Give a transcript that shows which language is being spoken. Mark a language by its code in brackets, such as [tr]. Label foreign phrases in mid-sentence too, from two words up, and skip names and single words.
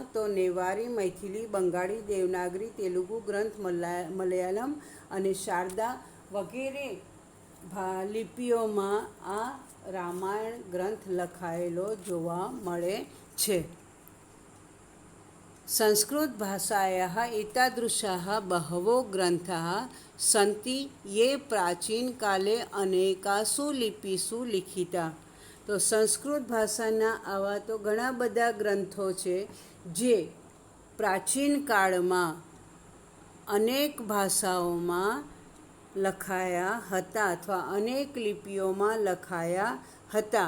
[gu] તો નેવારી, મૈથિલી, બંગાળી, દેવનાગરી, તેલુગુ ગ્રંથ, મલયાલમ અને શારદા વગેરે લિપિઓમાં આ રામાયણ ગ્રંથ લખાયેલો જોવા મળે છે. [sa] संस्कृतभाषायाः एतादृशाः बहवो ग्रन्थाः सन्ति ये प्राचीनकाले अनेकासु लिपिषु लिखिता। [gu] તો સંસ્કૃત ભાષાના આવા તો ઘણા બધા ગ્રંથો છે જે પ્રાચીન કાળમાં અનેક ભાષાઓમાં લખાયા હતા અથવા અનેક લિપિઓમાં લખાયા હતા.